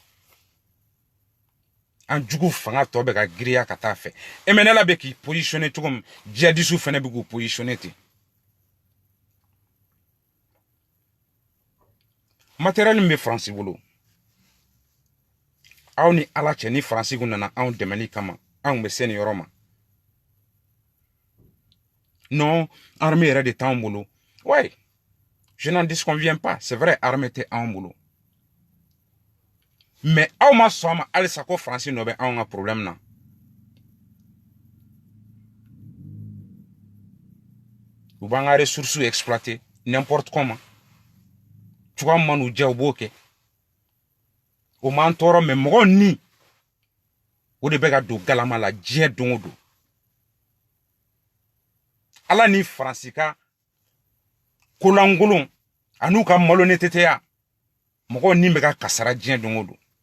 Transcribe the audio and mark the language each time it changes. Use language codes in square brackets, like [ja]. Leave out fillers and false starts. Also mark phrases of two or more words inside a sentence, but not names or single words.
[bm] an jugu fanga tɔ bɛ ka giriya ka taa fɛ MNLA bɛ k'i positionner cogo min djihadistes fɛnɛ bɛ k'u positionner ten matériel min bɛ Faransi bolo aw ni ala cɛ ni Faransi kun nana anw dɛmɛli kama anw bɛ se nin yɔrɔ ma [fr] non armée [bm] yɛrɛ de t'anw bolo [fr] ouais je n'en disconviens pas c'est vrai [bm] armée tɛ anw bolo mais aw ma sɔn ma halisa ko Faransi nɔ bɛ anw ka problème na u b'an ka ressources exploiter [fr] n'importe comment [bm] cogoya min man'u diya u b'o kɛ o m'an tɔɔrɔ mais mɔgɔw ni o de bɛ ka don galama la diɲɛ don o don ala ni Faransi ka kolankolon an'u ka malhonnêteté mɔgɔw ni bɛ ka kasara diɲɛ don o don